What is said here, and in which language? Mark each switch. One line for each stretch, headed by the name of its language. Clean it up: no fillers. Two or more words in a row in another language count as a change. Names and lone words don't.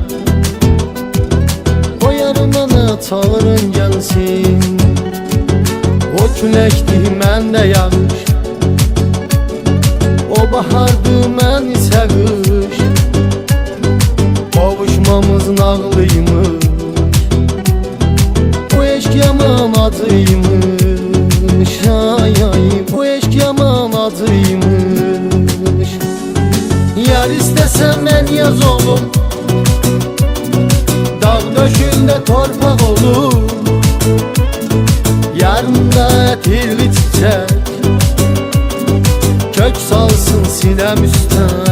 Azerbaijani: O yarımını çağırın gelsin, o küləkdir məndə yağış, o bahardı mən isə qış. Qovuşmamız nağlıymış, bu eşq yaman acıymış. Ay ay, bu eşq yaman acıymış.
Turkish: Yar istesem el yaz olur, dağ döşünde torpak olur.
Azerbaijani: Yarımda etirli çiçek, kök salsın sinem üstə.